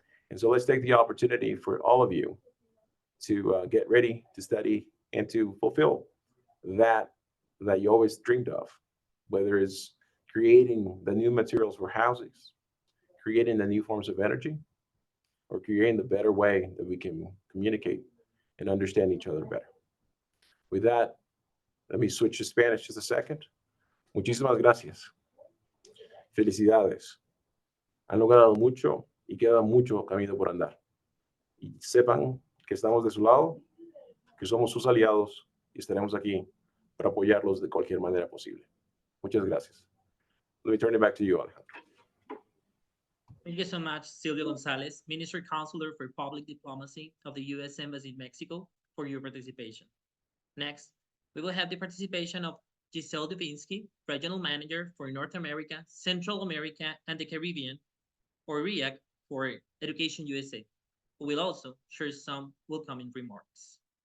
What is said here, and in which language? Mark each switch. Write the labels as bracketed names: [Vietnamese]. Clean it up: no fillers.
[English] And so let's take the opportunity for all of you to get ready to study and to fulfill that you always dreamed of, whether it's creating the new materials for houses, creating the new forms of energy, or creating the better way that we can communicate and understand each other better. With that, let me switch to Spanish just a second. [Spanish] Muchísimas gracias. Felicidades. Han logrado mucho y queda mucho camino por andar. Y sepan que estamos de su lado, que somos sus aliados y estaremos aquí para apoyarlos de cualquier manera posible. Muchas gracias. [English] Let me turn it back to you, Alejandro. Thank you so much, Silvio Gonzalez, Minister Counselor for Public Diplomacy of the U.S. Embassy in Mexico, for your participation. Next, we will have the participation of Giselle Dubinsky, Regional Manager for North America, Central America, and the Caribbean, or REAC for Education USA, who will also share some welcoming remarks.